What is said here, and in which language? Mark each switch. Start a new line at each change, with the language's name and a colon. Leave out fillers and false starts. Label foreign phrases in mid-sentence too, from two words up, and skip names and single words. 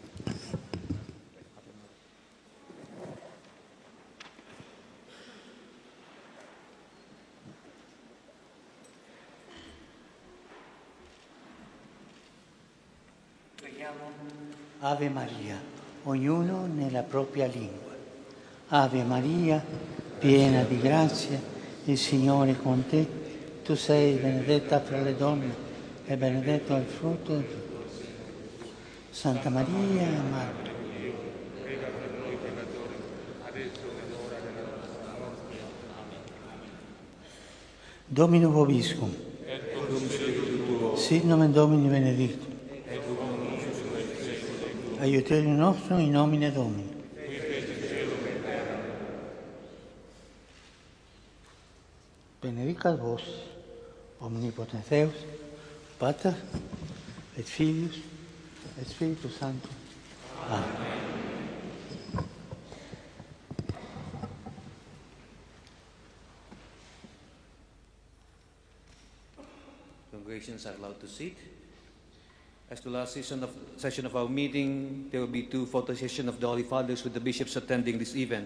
Italian: Ave Maria, ognuno nella propria lingua. Ave Maria, piena di grazia, il Signore è con te. Tu sei benedetta fra le donne e benedetto è il frutto del tuo seno. Santa Maria, Madre.
Latin: Domino Vobiscum. Sit nomen Domini benedictum. Aiuterium nostrum in nomine Domini. Benedicat vos, omnipotens Deus, Pater, et Filius, et Spiritus Sanctus. Amen.
English: Congregations are allowed to sit. As the last session of our meeting, there will be 2 photo sessions of the Holy Fathers with the bishops attending this event.